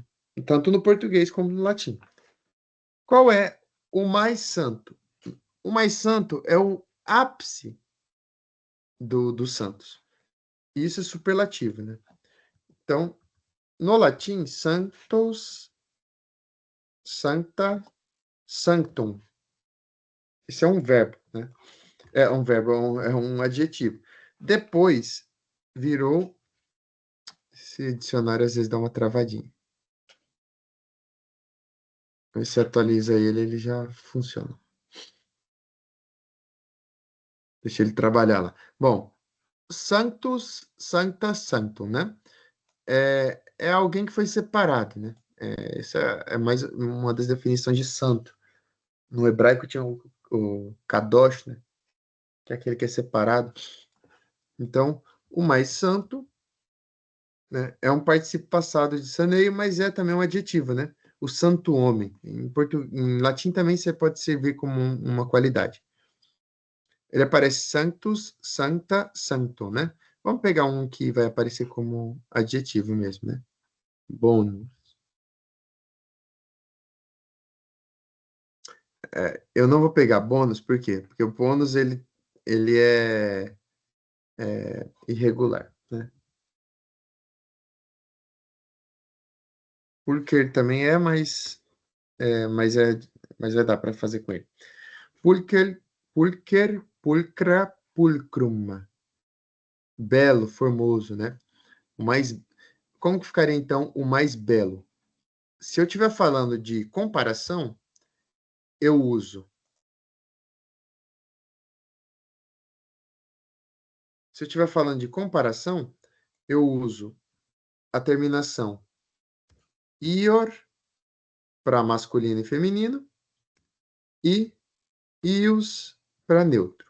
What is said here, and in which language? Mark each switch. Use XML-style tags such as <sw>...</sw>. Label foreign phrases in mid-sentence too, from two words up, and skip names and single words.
<pt>Tanto no português como no latim. Qual é o mais santo? O mais santo é o ápice dos santos. Isso é superlativo, né? Então, no latim, santos,</pt> <la>sancta, sanctum.</la> <pt>Isso é um verbo, né? É um verbo, é um adjetivo. Depois virou. Esse dicionário às vezes dá uma travadinha. Mas se atualiza ele, ele já funciona. Deixa ele trabalhar lá. Bom,</pt> <la>sanctus, sancta, sanctum,</la> <pt>né? É alguém que foi separado, né? Essa é mais uma das definições de santo. No hebraico tinha o kadosh, né? Que é aquele que é separado. Então, o mais santo, né, é um participio passado de saneio, mas é também um adjetivo, né? O santo homem. Em latim também você pode servir como uma qualidade. Ele aparece</pt> <la>sanctus, sancta, sanctum,</la> <pt>né? Vamos pegar um que vai aparecer como adjetivo mesmo, né? Bônus. Eu não vou pegar bônus, por quê? Porque o bônus, ele é irregular, né? Pulcher também mas, mas vai dar para fazer com ele.</pt> <la>Pulcher, pulcher, pulcra, pulcrum.</la> <pt>Belo, formoso, né? O mais, como que ficaria, então, o mais belo? Se eu estiver falando de comparação, eu uso. Se eu estiver falando de comparação, eu uso a terminação ior para masculino e feminino e ius para neutro.</pt>